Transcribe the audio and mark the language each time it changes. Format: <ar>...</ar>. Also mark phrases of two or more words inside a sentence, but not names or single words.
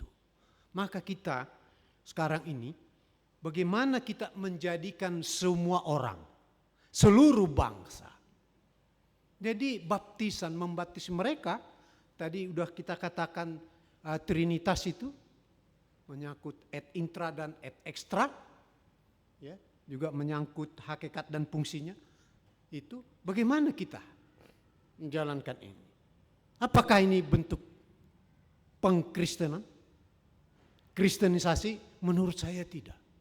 <id>Maka kita sekarang ini bagaimana kita menjadikan semua orang, seluruh bangsa. Jadi baptisan, membaptis mereka, tadi udah kita katakan Trinitas itu, menyangkut</id> <la>et intra</la> <id>dan</id> <la>et extra,</la> <id>ya, juga menyangkut hakikat dan fungsinya. Itu bagaimana kita menjalankan ini? Apakah ini bentuk pengkristenan? Kristenisasi? Menurut saya tidak.</id>